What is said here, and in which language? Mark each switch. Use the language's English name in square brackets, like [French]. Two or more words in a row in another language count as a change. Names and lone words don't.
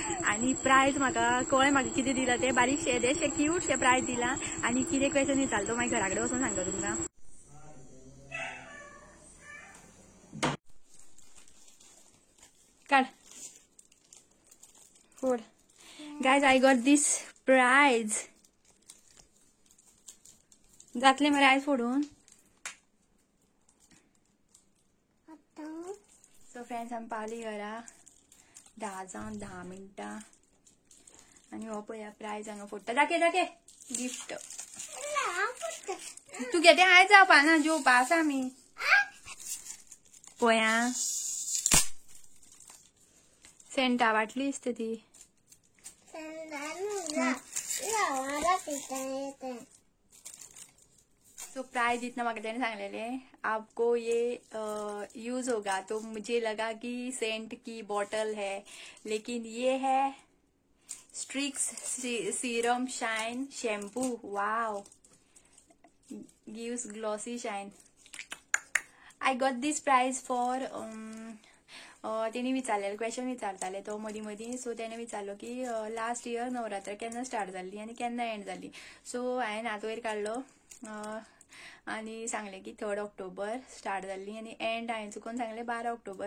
[Konkani] आनी प्रायज म्हाका कळ्ळें म्हाका कितें दिला ते बारीकशे येदेशे क्यूटशे प्रायज दिला आनी कितें क्वेश्चन विचारलो तो मागीर घरा कडेन वचोन सांगता तुमकां. काड फोड. [English] Guys, I got this prize. [Konkani] जातले मरे आयज फोडून. [English] so friends [Konkani] आमी पावली घरा 10 जावन 10 मिनटां आनी हो पळया प्रायज हांगा फोडटा. दाखय गिफ्ट तू घेते आयज जावपा ना जेवपा आसा आमी पळया सेंटा वाटली दिसता ती. [Hindi] तो प्राइज इतना मगर [Konkani] तेने सांगलेले [Hindi] आपको ये यूज होगा तो मुझे लगा कि सेंट की बोतल है लेकिन ये है स्ट्रिक्स सीरम शाइन शैम्पू. [English] Wow, gives glossy shine. I got this prize for [Konkani] तेणी विचारलेलो क्वेश्चन विचारताले तो मदीं मदीं. सो तेणे विचारलो की [English] last year [Konkani] नवरात्र केन्ना स्टार्ट जाल्ली आनी केन्ना एंड जाल्ली. सो हांवें हात वयर काडलो आनी सांगलें की 3rd ऑक्टोबर स्टार्ट जाल्ली आनी एंड हांवें चुकून सांगलें 12 ऑक्टोबर.